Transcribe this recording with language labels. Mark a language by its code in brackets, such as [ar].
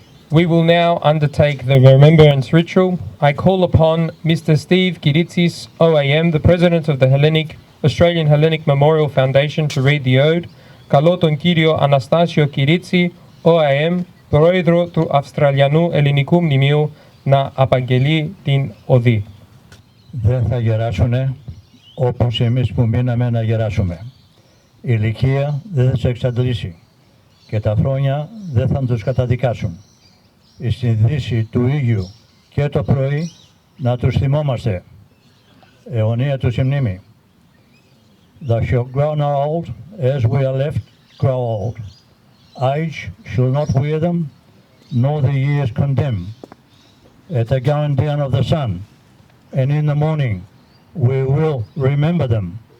[en] We will now undertake the remembrance ritual. I call upon Mr. Steve Kiritsis, OAM, the President of the Australian Hellenic Memorial Foundation, to read the ode. [el] Καλώ τον κύριο Αναστάσιο Κυρίτσι, OAM, Πρόεδρο του Αυστραλιανού Ελληνικού Μνημείου, να απαγγελεί την οδή. Δεν θα γεράσουνε όπως εμείς που μείναμε να γεράσουμε. Η ηλικία δεν θα τους εξαντλήσει και τα χρόνια δεν θα τους καταδικάσουν. στην δύση του ήλιου και το πρωί να τους θυμόμαστε. Αιωνία τους η μνήμη. [en] Thou shalt grow not old, as we are left, grow old. Age shall not wear them, nor the years condemn. At the going down of the sun, and in the morning, we will remember them.